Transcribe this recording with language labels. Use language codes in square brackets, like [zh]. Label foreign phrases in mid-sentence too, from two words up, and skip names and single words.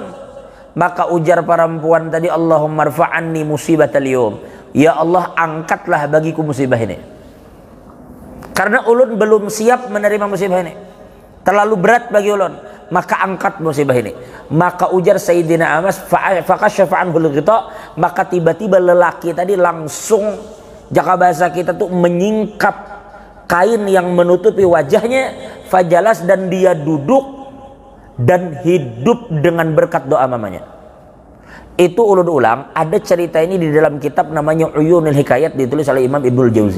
[bjn] Maka ujar perempuan tadi, [ar] "اللهم ارفع عني مصيبة اليوم." [bjn] Ya Allah, angkatlah bagiku musibah ini. Karena ulun belum siap menerima musibah ini. Terlalu berat bagi ulun. Maka angkat musibah ini. Maka ujar Sayyidina Anas, [ar] "فكشف عنه الغطاء." [bjn] Maka tiba-tiba lelaki tadi langsung, jaka bahasa kita tuh, menyingkap kain yang menutupi wajahnya. Fajalas, dan dia duduk dan hidup dengan berkat doa mamanya. Itu ulun ulang, ada cerita ini di dalam kitab namanya Uyunul Hikayat, ditulis oleh Imam Ibnul Jauzi.